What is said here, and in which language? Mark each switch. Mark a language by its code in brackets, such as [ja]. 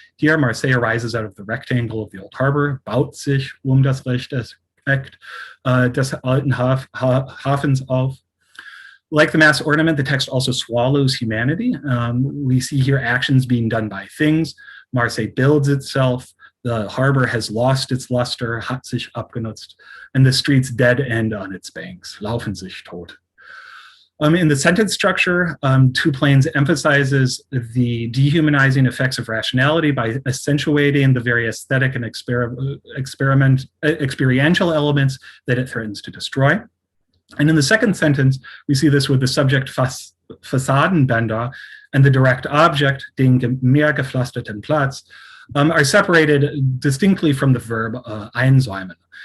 [en] Here, Marseille arises out of the rectangle of the old harbor, [de] baut sich das Recht des alten Hafens auf. [en] Like the mass ornament, the text also swallows humanity. We see here actions being done by things. Marseille builds itself. The harbor has lost its luster, [de] hat sich abgenutzt, [en] and the streets dead end on its banks, [de] laufen sich tot. [en] In the sentence structure, Two Planes emphasizes the dehumanizing effects of rationality by accentuating the very aesthetic and experiential elements that it threatens to destroy. And in the second sentence, we see this with the subject Fassadenbänder and the direct object, [de] den mehr gepflasterten Platz, [en] are separated distinctly from the verb einsäumen.